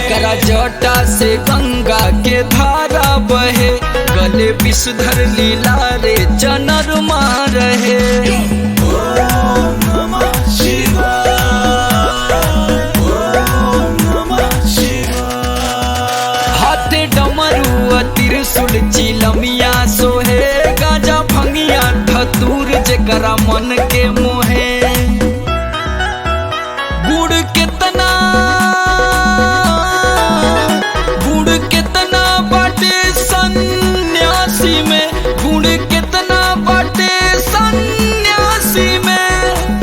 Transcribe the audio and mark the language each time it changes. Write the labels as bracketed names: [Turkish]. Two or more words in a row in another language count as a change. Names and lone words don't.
[Bhojpuri] इनका जटा से गंगा के धारा बहे, गले विषधर लीला रे चनरमा रहे। [Sanskrit] ओम नमः शिवाय, ओम नमः शिवाय। [Bhojpuri] हाथे डमरू त्रिशूल चिलमिया सोहे, गाजा भंगिया धतूर जेकरा मन के मोहे। गुड़ कितना बाटे सन्यासी में, गुड़ कितना बाटे सन्यासी में।